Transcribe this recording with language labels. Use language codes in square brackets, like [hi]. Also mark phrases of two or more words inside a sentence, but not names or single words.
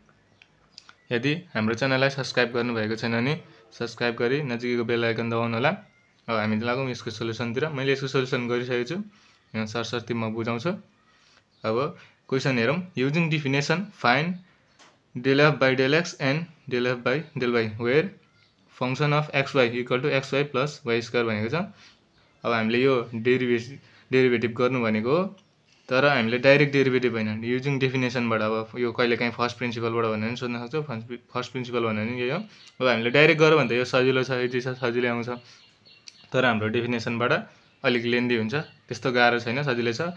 [ne] यदि हाम्रो च्यानललाई सब्स्क्राइब गर्नुभएको छैन भने सब्स्क्राइब गरी नजिकैको [en] bell icon [ne] दबाउनु होला। अब हामी लागौं यसको सोल्युसनतिर। मैले यसको सोल्युसन गरिसकेको छु, यहाँ सरसर्ती म बुझाउँछु। अब क्वेसन हेरौं। [en] using definition find del f by del x and del f by del y where function of xy equal to xy plus y square [ne] भनेको छ। अब हामीले यो डेरिभेटिभ गर्नु भनेको हो, तर हामीले [en] direct derivative [ne] हैन, युजिङ डेफिनेसनबाट। अब यो कहिलेकाहीँ फर्स्ट प्रिन्सिपलबाट भनेर पनि सोध्न सक्छ, [en] first principle [ne] भनेर नि यही हो। अब हामीले डाइरेक्ट गर्यो भने त यो सजिलो छ, इजी छ, सजिलै आउँछ। तर हाम्रो डेफिनेसनबाट अलिक लेन्दी हुन्छ, त्यस्तो गाह्रो छैन, सजिलै छ।